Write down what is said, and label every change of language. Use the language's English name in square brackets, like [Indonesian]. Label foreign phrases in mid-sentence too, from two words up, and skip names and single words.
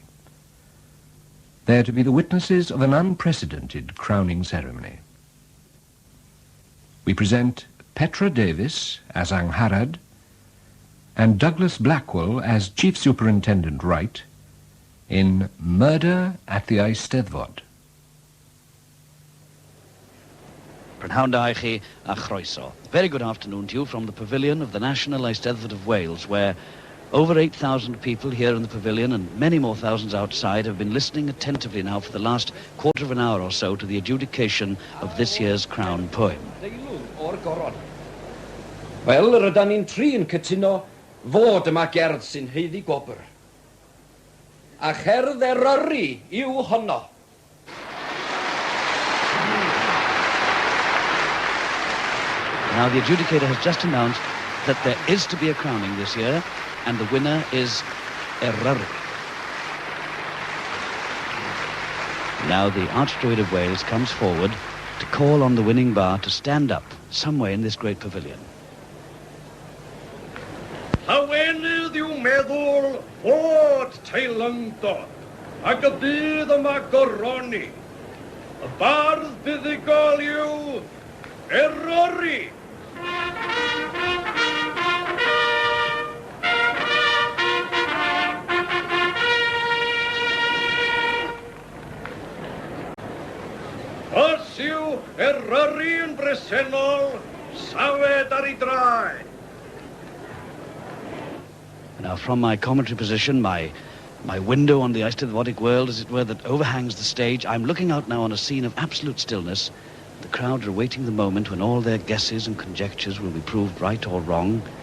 [English] They are to be the witnesses of an unprecedented crowning ceremony. We present Petra Davis as Angharad and Douglas Blackwell as Chief Superintendent Wright in Murder at the Eisteddfod. [Welsh] Prynhawn a chroeso. [English] Very good afternoon to you from the Pavilion of the National Eisteddfod of Wales, where over 8,000 people here in the pavilion and many more thousands outside have been listening attentively now for the last quarter of an hour or so to the adjudication of this year's crown poem. [Welsh] Wel, rydyn ni'n tri yn cytuno fod yma gerdd sy'n heiddi gwobr. A cherdd Eryri yw honno. [English] Now the adjudicator has just announced that there is to be a crowning this year, and the winner is Eryri. Now the Archdruid of Wales comes forward to call on the winning bar to stand up somewhere in this great pavilion. [Welsh] Llawenydd yw meddwl fod teilyngdod ac y bydd yma goroni. Y bardd buddigol yw Eryri. Os yw Eryri yn bresennol, safed ar ei draed. [English] Now from my commentary position, my window on the Eisteddfodic world, as it were, that overhangs the stage, I'm looking out now on a scene of absolute stillness. The crowd are awaiting the moment when all their guesses and conjectures will be proved right or wrong.